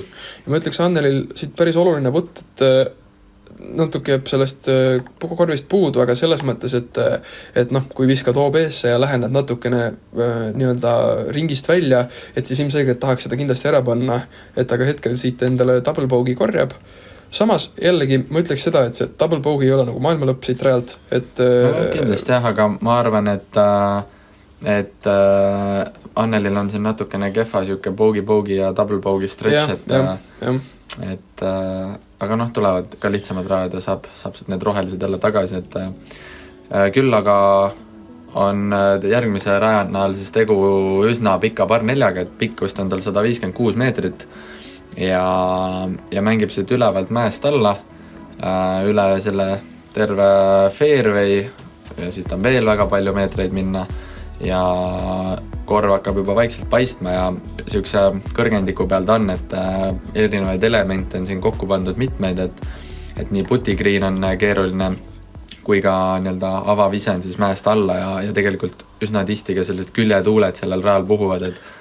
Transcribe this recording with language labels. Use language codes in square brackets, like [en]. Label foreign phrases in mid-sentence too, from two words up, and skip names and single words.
[et] Ja ma ütleks Annelil siit päris oluline putt, et natuke jääb sellest korvist puudu, aga selles mõttes, et kui viskad OB-sse ja lähened natukene nii-öelda ringist välja, et siis ilmselgelt tahaks seda kindlasti ära panna, et aga hetkel siit endale [en] double bogey [et] korjab. Samas jällegi ma ütleks seda, et see [en] double bogey [et] ei ole nagu maailma lõpp siit rajalt, et kindlasti jah, aga ma arvan, et Annelil on siin natukene kehva siuke bogey ja [en] double bogey stretch, [et] aga tulevad ka lihtsamad rajad ja saab need rohelised jälle tagasi, et küll aga on järgmise rajanal siis tegu üsna pika par 4-ga, et pikkust on tal 156 meetrit ja mängib siit ülevalt mäest alla üle selle terve fairway ja siit on veel väga palju meetreid minna ja korv hakkab juba vaikselt paistma ja siukse kõrgendiku peal ta on, et erinevaid elemente on siin kokku pandud mitmeid, et nii putigriin on keeruline kui ka nii-öelda avavise on siis mäest alla ja tegelikult üsna tihti ka sellised küljetuuled sellel rajal puhuvad,